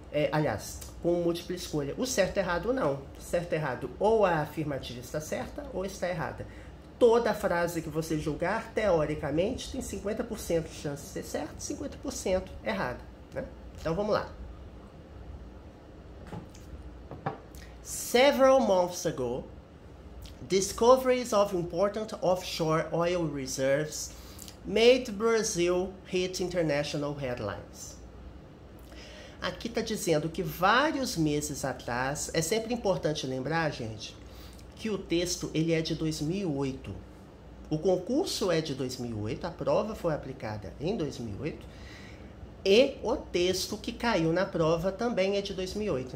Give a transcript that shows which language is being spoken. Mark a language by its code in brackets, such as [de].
[pt] Aliás, com múltipla escolha. O certo e errado não. Certo e errado, ou a afirmativa está certa ou está errada. Toda frase que você julgar, teoricamente, tem 50% de chance de ser certa e 50% errada, né? Então, vamos lá. [en] Several months ago, discoveries of important offshore oil reserves made Brazil hit international headlines. [pt] Aqui está dizendo que vários meses atrás, é sempre importante lembrar, gente, que o texto ele é de 2008. O concurso é de 2008, a prova foi aplicada em 2008, e o texto que caiu na prova também é de 2008.